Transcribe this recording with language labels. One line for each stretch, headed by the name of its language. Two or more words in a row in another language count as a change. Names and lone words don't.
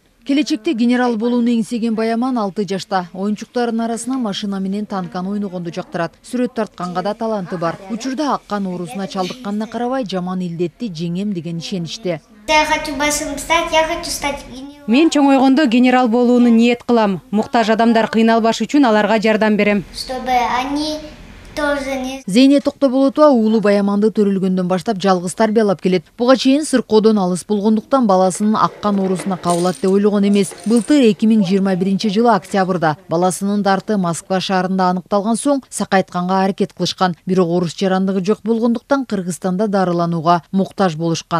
Kyrgyz: Келечекте генерал болууну эңсеген Баяман 6 жашта. Оюнчуктардын арасына машина менен танкан ойногонду жактырат. Сүрөт тартканга да таланты бар. Учурда аккан оорусуна чалдыкканына карабай жаман илдетти жеңем деген ишеничте.
Russian: Я хочу большим стать, я хочу стать генералом.
Kyrgyz: Мен чоңойгондо генерал болууну ниет кылам. Муктаж адамдар кыйналбаш үчүн аларга жардам берем.
Russian: Чтобы они тоже не...
Kyrgyz: Зейне Токтоболотова уулу Баяманды төрөлгөндөн баштап жалгыз тарбиялап келет. Буга чейин сыркоодон алыс болгондуктан баласынын аккан оорусуна кабылат деп ойлогон эмес. Былтыр 2021-жылы октябрда баласынын дарты Москва шаарында аныкталган соң сакайтканга аракет кылышкан. Бирок орус жарандыгы жок болгондуктан Кыргызстанда дарыланууга муктаж болушкан.